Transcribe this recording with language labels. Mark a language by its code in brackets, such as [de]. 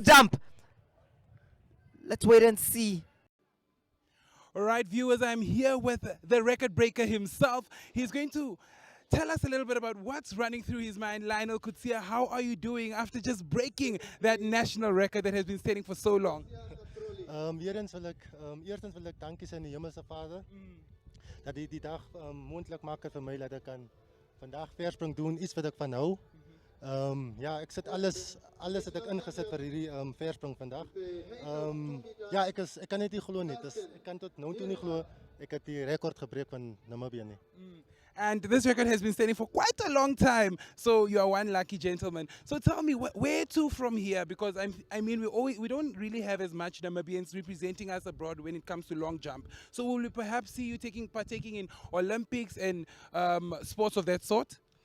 [en] jump. Let's wait and see. All right, viewers, I'm here with the record breaker himself. He's going to tell us a little bit about what's running through his mind. Lionel Kutsia, how are you doing after just breaking that national record that has been standing for so long? [af] Eerstens wil ek dankie sê aan die Hemelse Vader dat hy die dag moontlik maak vir my dat ek kan vandag verspring doen, iets wat ek van hou. Ja, ek sit alles het ek ingesit vir hierdie verspring vandag. Ja, ek kan net nie glo nie. Ek kan tot nou toe nie glo ek het die rekord gebreek van Namibië nie. [en] And this record has been standing for quite a long time, so you are one lucky gentleman. So tell me, where to from here? Because I mean, we don't really have as much Namibians representing us abroad when it comes to long jump. So will we perhaps see you partaking in Olympics and sports of that sort?